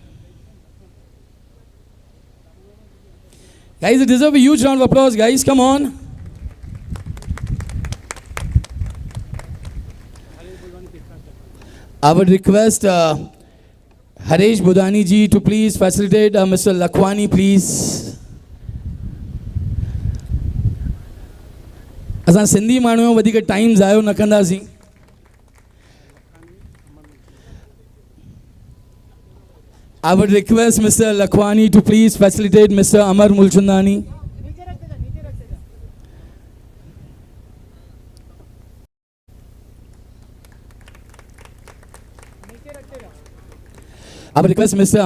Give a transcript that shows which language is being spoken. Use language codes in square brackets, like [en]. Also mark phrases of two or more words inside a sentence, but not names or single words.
[en] Guys, it deserves a huge round of applause, guys. Come on. I would request Harish Budani ji to please facilitate Mr. Lakhwani, please. [sd] असां सिंधी माण्हू में वधीक टाइम ज़ायो न कंदासीं. [en] I would request Mr. Lakhwani to please facilitate Mr. Amar Mulchandani. I would request Mr.